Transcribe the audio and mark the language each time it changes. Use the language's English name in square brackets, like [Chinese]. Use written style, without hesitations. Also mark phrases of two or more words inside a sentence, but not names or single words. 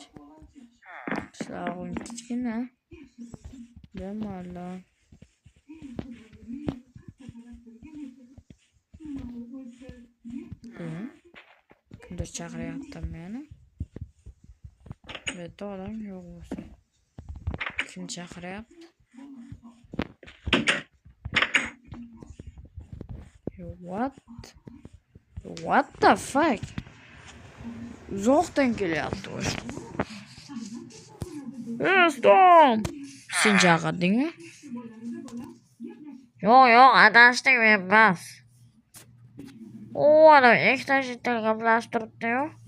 [Uzbek] Qishlog'im kichkina. Bemalol. Kimdir chaqiryapti meni. Bu yerda odam yo'q bo'lsa. Kim chaqiryapti? [English] What the fuck? [Uzbek] Uzoqdan kelyapti o'sha. Dostum. Sen chaqirdingmi? Yo'q, adashdik men bas. Adam ikkita jitil gaplashtiribdi-yu.